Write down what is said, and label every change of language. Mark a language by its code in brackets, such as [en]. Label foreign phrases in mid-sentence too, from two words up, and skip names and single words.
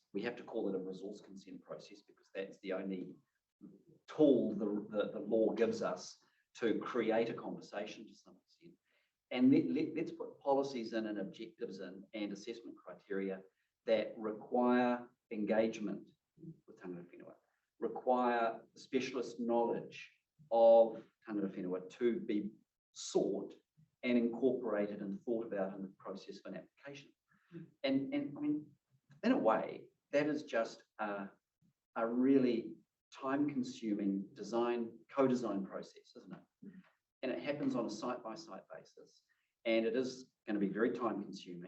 [en] We have to call it a resource consent process because that's the only tool the law gives us to create a conversation to some extent. And let's put policies in and objectives in and assessment criteria that require engagement with [mi] tangata whenua, [en] require specialist knowledge of [mi] tangata whenua [en] to be sought and incorporated and thought about in the process of an application. And I mean, in a way, that is just a really time-consuming co-design process, isn't it? And it happens on a site-by-site basis, and it is going to be very time-consuming.